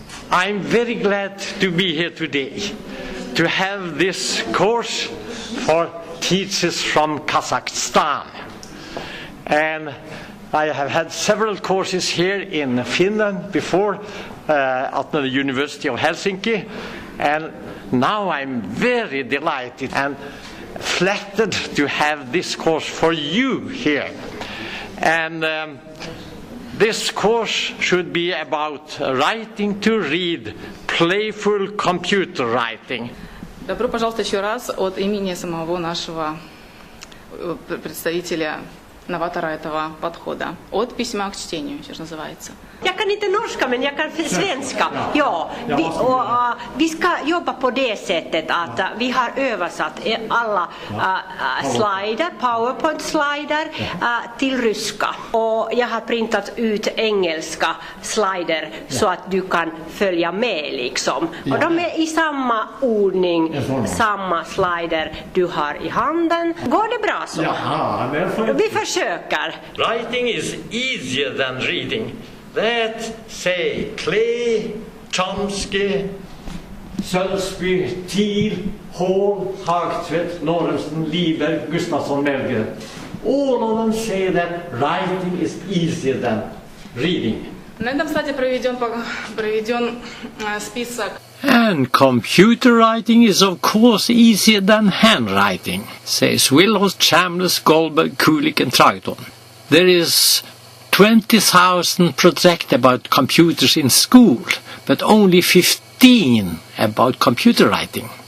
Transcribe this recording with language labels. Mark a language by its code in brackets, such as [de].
[en] I'm very glad to be here today to have this course for teachers from Kazakhstan. And I have had several courses here in Finland before at the University of Helsinki, and now I'm very delighted and flattered to have this course for you here. And this course should be about writing to read, playful computer writing. [ru] Добро пожаловать еще раз от имени самого нашего представителя, новатора этого подхода. От письма к чтению, сейчас называется. [sv] Jag kan inte norska, men jag kan svenska. Ja, vi ska jobba på det sättet att vi har översatt alla slider, PowerPoint-slider till ryska. Och jag har printat ut engelska slider så att du kan följa med liksom. Och de är i samma ordning, samma slider du har i handen. Går det bra så? Ja, vi försöker. [en] Writing is easier than reading. That say Clay, Chomsky, Sölsby, Thiel, Hall, Hagtvedt, Norrensen, Lieber, Gustafsson, Melger. All of them say that writing is easier than reading. [ru] На этом слайде проведен список. [en] And computer writing is of course easier than handwriting, says Wilhelm, Chambliss, Goldberg, Kulik and Trageton. There is 20,000 projects about computers in school, but only 15 about computer writing.